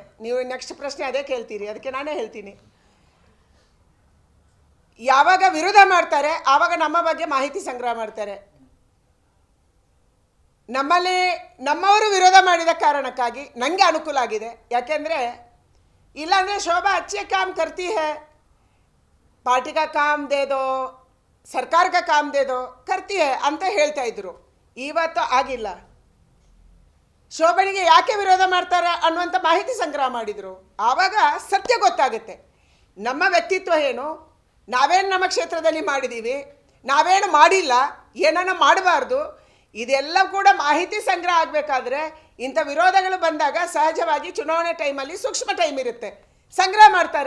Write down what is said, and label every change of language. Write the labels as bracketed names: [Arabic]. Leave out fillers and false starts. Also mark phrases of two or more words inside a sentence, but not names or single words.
[Kannada] ನೀವು ನೆಕ್ಸ್ಟ್ ಪ್ರಶ್ನೆ ಅದೇ ಕೇಳ್ತೀರಿ, ಅದಕ್ಕೆ ನಾನೇ ಹೇಳ್ತೀನಿ. ಯಾವಾಗ ವಿರೋಧ ಮಾಡ್ತಾರೆ ಆವಾಗ ನಮ್ಮ ಬಗ್ಗೆ ಮಾಹಿತಿ ಸಂಗ್ರಹ ಮಾಡ್ತಾರೆ. ನಮ್ಮಲ್ಲಿ ನಮ್ಮವರು ವಿರೋಧ ಮಾಡಿದ ಕಾರಣಕ್ಕಾಗಿ ನನಗೆ ಅನುಕೂಲ ಆಗಿದೆ. ಯಾಕೆಂದರೆ ಇಲ್ಲಾಂದರೆ ಶೋಭಾ [Hindi] अच्छे काम करती है, ಪಾರ್ಟಿ का काम दे दो, ಸರ್ಕಾರ का काम दे दो, करती है [Kannada] ಅಂತ ಹೇಳ್ತಾ ಇದ್ರು. ಇವತ್ತು ಆಗಿಲ್ಲ. ಶೋಭನಿಗೆ ಯಾಕೆ ವಿರೋಧ ಮಾಡ್ತಾರೆ ಅನ್ನುವಂಥ ಮಾಹಿತಿ ಸಂಗ್ರಹ ಮಾಡಿದರು. ಆವಾಗ ಸತ್ಯ ಗೊತ್ತಾಗುತ್ತೆ. ನಮ್ಮ ವ್ಯಕ್ತಿತ್ವ ಏನು, ನಾವೇನು ನಮ್ಮ ಕ್ಷೇತ್ರದಲ್ಲಿ ಮಾಡಿದ್ದೀವಿ, ನಾವೇನು ಮಾಡಿಲ್ಲ, ಏನನ್ನ ಮಾಡಬಾರ್ದು, ಇದೆಲ್ಲ ಕೂಡ ಮಾಹಿತಿ ಸಂಗ್ರಹ ಆಗಬೇಕಾದ್ರೆ ಇಂಥ ವಿರೋಧಗಳು ಬಂದಾಗ ಸಹಜವಾಗಿ ಚುನಾವಣೆ ಟೈಮಲ್ಲಿ ಸೂಕ್ಷ್ಮ ಟೈಮ್ ಇರುತ್ತೆ, ಸಂಗ್ರಹ ಮಾಡ್ತಾರೆ.